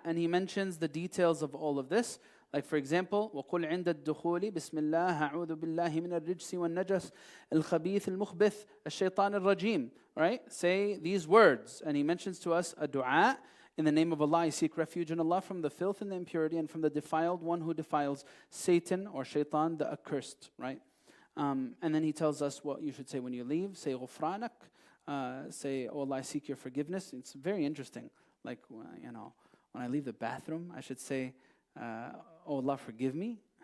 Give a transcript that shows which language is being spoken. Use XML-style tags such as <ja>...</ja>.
<en>And he mentions the details of all of this. Like, for example,</en> <ar>وَقُلْ عِنْدَ الدُّخُولِ بِسْمِ اللَّهِ أَعُوذُ بِاللَّهِ مِنَ الرِّجْسِ وَالنَّجَسِ الْخَبِيثِ الْمُخْبِثِ الشَّيْطَانِ الرَّجِيمِ.</ar> <en>Right? Say these words. And he mentions to us a dua. In the name of Allah, I seek refuge in Allah from the filth and the impurity and from the defiled one who defiles, Satan or shaitan, the accursed. Right? And then he tells us what you should say when you leave. Say غُفْرَانَكَ. Say, oh Allah, I seek your forgiveness. It's very interesting. Like, when I leave the bathroom, I should say, oh Allah, forgive me.</en>